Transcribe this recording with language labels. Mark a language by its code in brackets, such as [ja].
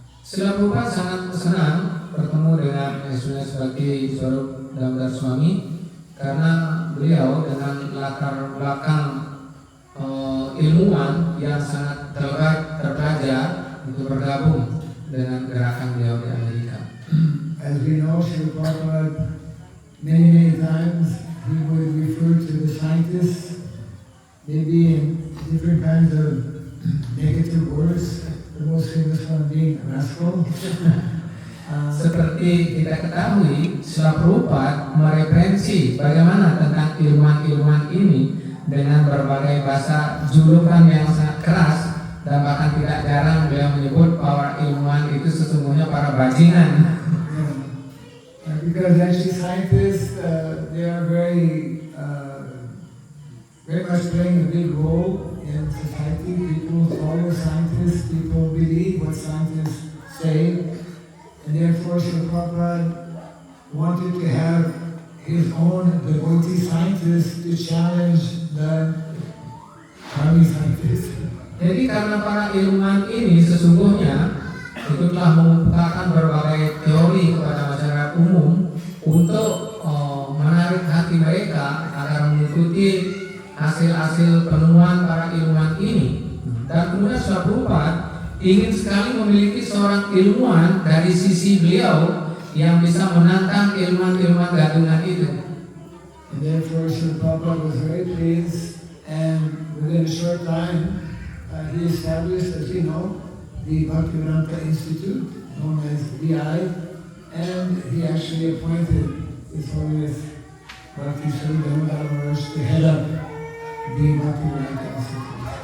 [id] Srila Prabhupada sangat senang bertemu dengan His Holiness Bhakti Swarup Damodar Swami karena beliau dengan latar belakang ilmuwan yang sangat terpelajar itu bergabung dengan gerakan beliau di Amerika. [en] As we know, Srila Prabhupada many times he would refer to the scientists, maybe in different kinds of negative words, the most famous one being rascal. [id] Seperti kita ketahui, Srila Prabhupada mereferensi bagaimana tentang ilmuwan-ilmuwan ini dengan berbagai bahasa julukan yang sangat keras, dan bahkan tidak jarang beliau menyebut bahwa ilmuwan itu sesungguhnya para bajingan. [en] Because actually scientists, they are very much playing a big role in society. People follow scientists, people believe what scientists say, and therefore Srila Prabhupada wanted to have his own devotee scientists to challenge the army scientists. [id] Jadi karena para ilmuwan ini sesungguhnya itu telah mengemukakan berbagai teori kepada masyarakat umum untuk menarik hati mereka agar mengikuti hasil-hasil penemuan para ilmuwan ini. Dan kemudian Srila Prabhupada ingin sekali memiliki seorang ilmuwan dari sisi beliau yang bisa menantang ilmuwan-ilmuwan gadungan itu. [en] And therefore, Srila Prabhupada was very pleased, and within a short time, he established, as you know, the Bhaktivedanta Institute, known as BI, and he actually appointed His Holiness Bhakti Swarup Damodar Maharaj to head up the Bhaktivedanta Institute.